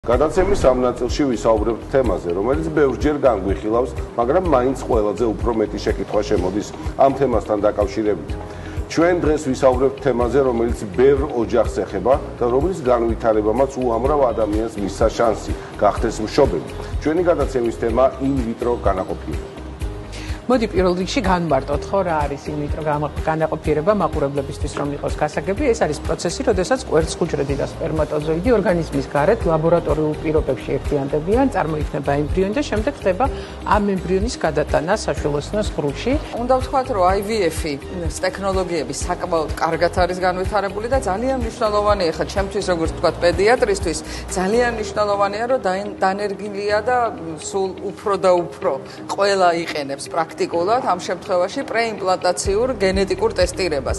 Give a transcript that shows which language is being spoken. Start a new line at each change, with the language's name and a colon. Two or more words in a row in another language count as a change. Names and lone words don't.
Georgian: გადაცემის ამ ნაწილში ვისაუბრებთ თემაზე, რომელიც ბევრჯერ განგვიხილავს, მაგრამ მაინც ყველაზე უფრო მეტი შეკითხვა შემოდის ამ თემასთან დაკავშირებით. ჩვენ დღეს ვისაუბრებთ თემაზე, რომელიც ბევრ ოჯახს ეხება და რომლის განვითარებამაც უამრავ ადამიანს მისცა შანსი გახდეს მშობელი. ჩვენი გადაცემის თემა
Latin: in vitro
Georgian: განაყოფიერება. მოდი პირველ რიგში განვარტოთ, ხო, რა არის
Latin: in vitro
Georgian: განაყოფიერება მაყურებლებისთვის, რომ იყოს გასაგები. ეს არის პროცესი, როდესაც კვერცხუჯრედი და სპერმატოზოიდი ორგანიზმის გარეთ ლაბორატორიულ პირობებში ერთიანდებიან, წარმოიქმნება ემბრიონი და შემდეგ ხდება ამ ემბრიონის გადატანა საშუალოსნოს ღრუში. უნდა ვთქვათ, რომ IVF-ი ტექნოლოგიები საკმაოდ კარგად არის განვითარებული და ძალიან მნიშვნელოვანია, ხა ჩემთვის როგორც ვთქვათ, პედიატრისთვის ძალიან მნიშვნელოვანია, რომ დანერგილია და სულ უფრო და უფრო ყველა იყენებს პრაქტიკულად ამ შემთხვევაში პრეიმპლანტაციურ გენეტიკურ ტესტირებას.